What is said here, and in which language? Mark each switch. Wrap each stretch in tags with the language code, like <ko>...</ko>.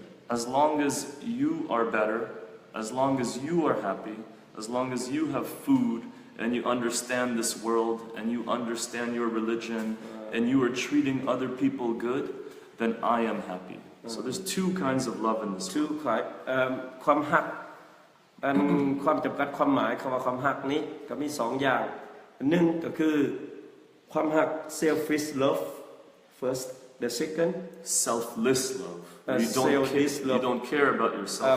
<en>As long as you are better, as long as you are happy, as long as you have food and you understand this world and you understand your religion and you are treating other people good, then I am happy. So there's two kinds of love in this world.</en> <tts>ความฮักความจำกัดความหมายคำว่าความฮักนี้ก็มี2อย่างหนึ่งก็คือความฮัก</tts> <en>selfish love first the second selfless love you don't care about yourself</en>